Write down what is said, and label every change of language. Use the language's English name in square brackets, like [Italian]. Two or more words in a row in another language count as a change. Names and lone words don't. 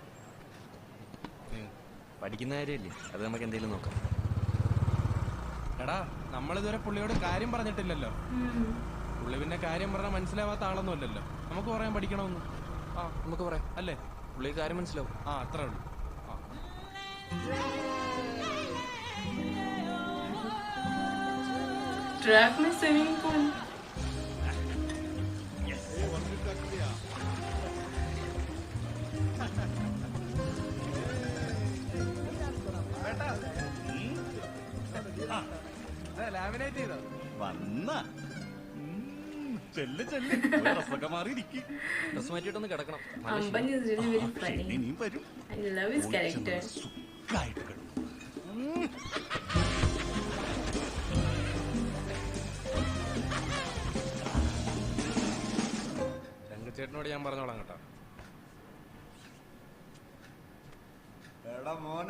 [Malayalam] പഠിക്കുന്ന കാര്യമല്ലേ, അത് നമുക്ക് എന്തെങ്കിലും നോക്കാം. എടാ നമ്മളിതുവരെ പുള്ളിയോട് കാര്യം പറഞ്ഞിട്ടില്ലല്ലോ. പുള്ളി പിന്നെ കാര്യം പറഞ്ഞാൽ മനസ്സിലാവാത്ത ആളൊന്നും അല്ലല്ലോ. നമുക്ക് പറയാൻ പഠിക്കണമെന്ന്. നമുക്ക് പറയാം അല്ലേ? പുള്ളി കാര്യം മനസ്സിലാവും. അത്രേ ഉള്ളൂ. [Hindi] ट्रक में [English] swimming pool. [Malayalam] ലാമിനേറ്റ് ചെയ്തോ? ചെല്ല് ചെല്ല് ഡ്രസ്സൊക്കെ മാറിയിരിക്കും. ഡ്രസ് മാറ്റിയിട്ടൊന്ന് കിടക്കണം. [English] Amban is really very funny. [Malayalam] ഇനിയും വരും. [English] I love his character. [Malayalam] സുഖമായിട്ട് കിടക്കും. അവനോട് ഞാൻ പറഞ്ഞോളാം കേട്ടോ. എടാ മോനെ,